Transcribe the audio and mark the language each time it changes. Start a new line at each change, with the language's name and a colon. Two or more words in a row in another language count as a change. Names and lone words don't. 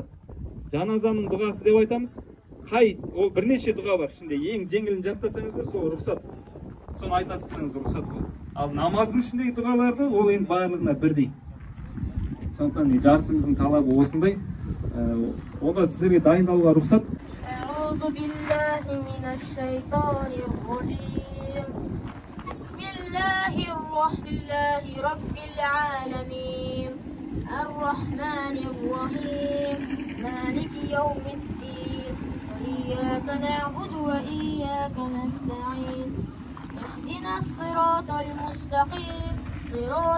Kazakh: Жаназаның дұғасы деп айтамыз. Ол бірнеше дұға бар. Ішінде ең жеңілін жаттасаңыздар, сол рұқсат. Соны айтасыңыз рұқсат болады. Ал намаздың ішіндегі дұғаларды ол енді барлығына бірдей. Сондықтан жарысымыздың талабы осындай. Ода сіздерге дайындалуға рұқсат.
Arabic: أعوذ بالله من الشيطان الرجيم بسم الله الرحمن رب العالمين الرحمن الرحيم مالك يوم الدين وإياك نعبد وإياك نستعين اهدنا الصراط المستقيم صراط